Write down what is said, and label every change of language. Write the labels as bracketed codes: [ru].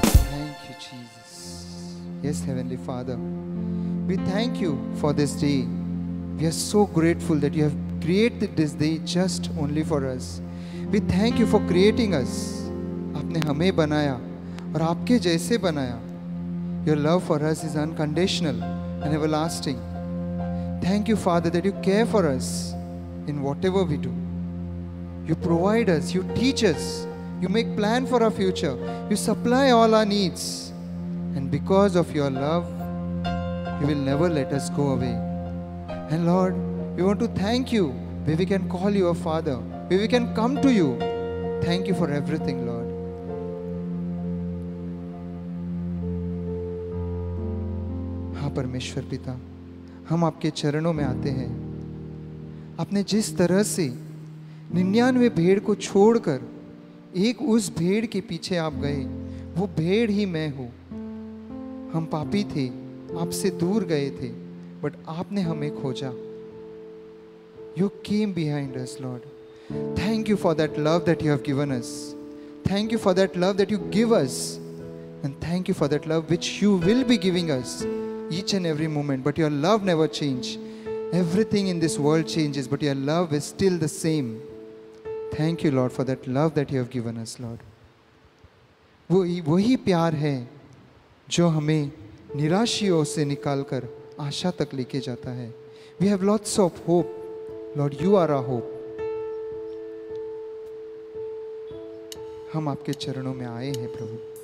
[en] Thank you, Jesus. Yes, Heavenly Father, we thank you for this day. We are so grateful that you have created this day just only for us. We thank you for creating us. [hi] आपने हमें बनाया और आपके जैसे बनाया. [en] Your love for us is unconditional and everlasting. Thank you, Father, that you care for us in whatever we do. You provide us, you teach us, you make plan for our future, you supply all our needs. And because of your love, you will never let us go away. And Lord, we want to thank you where we can call you a Father, where we can come to you. Thank you for everything, Lord. [hi] हाँ परमेश्वर पिता, हम आपके चरणों में आते हैं। आपने जिस तरह से 99 भेड़ को छोड़कर एक उस भेड़ के पीछे आप गए, वो भेड़ ही मैं हूँ। हम पापी थे, आपसे दूर गए थे, बट आपने हमें खोजा। [en] You came behind us, Lord. Thank you for that love that you have given us. Thank you for that love that you give us. And thank you for that love which you will be giving us each and every moment. But your love never changes. Everything in this world changes, but your love is still the same. Thank you, Lord, for that love that you have given us, Lord. [hi] वही प्यार है जो हमें निराशियों से निकालकर आशा तक लेके जाता है. [en] We have lots of hope. Lord, you are our hope. [hi] हम आपके चरणों में आए हैं प्रभु.